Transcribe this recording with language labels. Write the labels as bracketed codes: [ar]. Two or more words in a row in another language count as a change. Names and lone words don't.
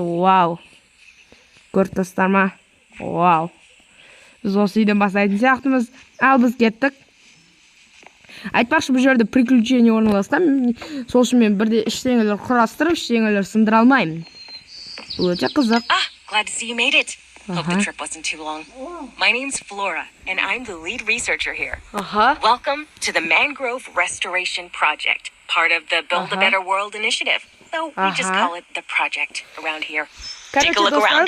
[kk] Вау. Көріп тұрсыздар ма? Вау. Біз осы үйден бастайтын сияқтымыз. Ал біз кеттік. Айтпақшы, бұл жерде приключение орналасқан. Сол үшін мен бірде ештеңелер құрастырып, ештеңелер сындыра алмаймын. Бұл өте қызық. [en] Glad to see you made it. Hope the trip wasn't too long. My name's Flora, and I'm the lead researcher here. Welcome to the Mangrove Restoration Project, part of the Build a Better World initiative. So we just call it the project around here. Take a look around.